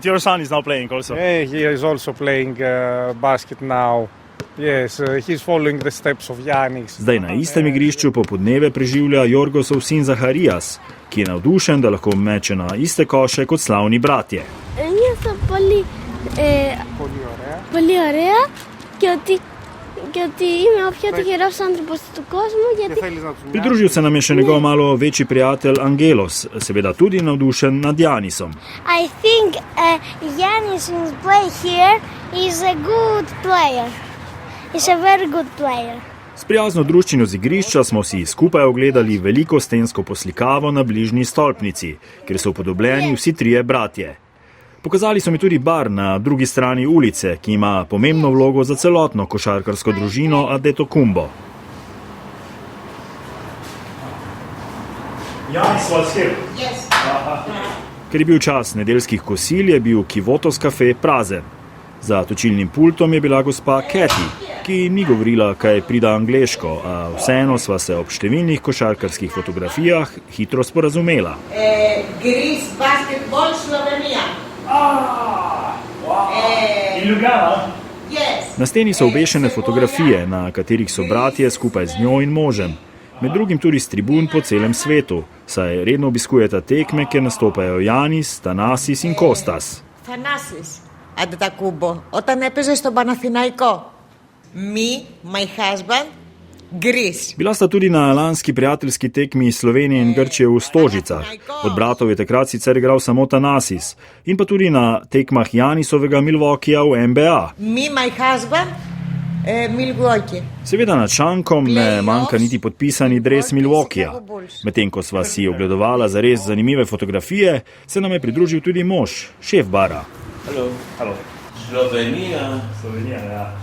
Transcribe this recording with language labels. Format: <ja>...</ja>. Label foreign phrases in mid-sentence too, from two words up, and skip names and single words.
<sl>Zdaj na istem igrišču popoldneve preživlja Jorgosov sin Zaharias, ki je navdušen, da lahko meče na iste koše kot slavni bratje. Pridružil se nam je še njegov malo večji prijatelj Angelos, seveda tudi navdušen nad Janisom.</sl> <en>I think Janis in play here is a good player. Is a very good player.</en> <sl>S prijazno druščino z igrišča smo si skupaj ogledali veliko stensko poslikavo na bližnji stolpnici, kjer so upodobljeni vsi trije bratje. Pokazali so mi tudi bar na drugi strani ulice, ki ima pomembno vlogo za celotno košarkarsko družino Antetokounmpo.</sl> <en>Janis was here. Yes.</en> <sl>Ker je bil čas nedeljskih kosil, je bil Kivotos kafe prazen. Za točilnim pultom je bila gospa Kathy, ki ni govorila kaj prida angleško, a vseeno sva se ob številnih košarkarskih fotografijah hitro sporazumela.</sl> <en>Gris basketbol Slovenija. In Ljubljana?</en> <sl>Na steni so obešene fotografije, na katerih so bratje skupaj z njo in možem. Med drugim tudi s tribun po celem svetu, saj redno obiskujeta tekme, kjer nastopajo Janis, Thanasis in Kostas.</sl> <el>Thanasis Antetokounmpo, όταν έπαιζε στον Παναθηναϊκό.</el> <en>Me, my husband, Greece.</en> <sl>Bila sta tudi na lanski prijateljski tekmi Slovenije in Grčije v Stožicah. Od bratov je takrat sicer igral samo Thanasis. In pa tudi na tekmah Janisovega Milwaukeeja v NBA.</sl> <en>Me, my husband, Milwaukee.</en> <sl>Seveda nad šankom ne manjka niti podpisani dres Milwaukeeja. Medtem ko sva si ogledovala zares zanimive fotografije, se nam je pridružil tudi mož, šef bara.</sl> <en>Hello. Slovenija.</en>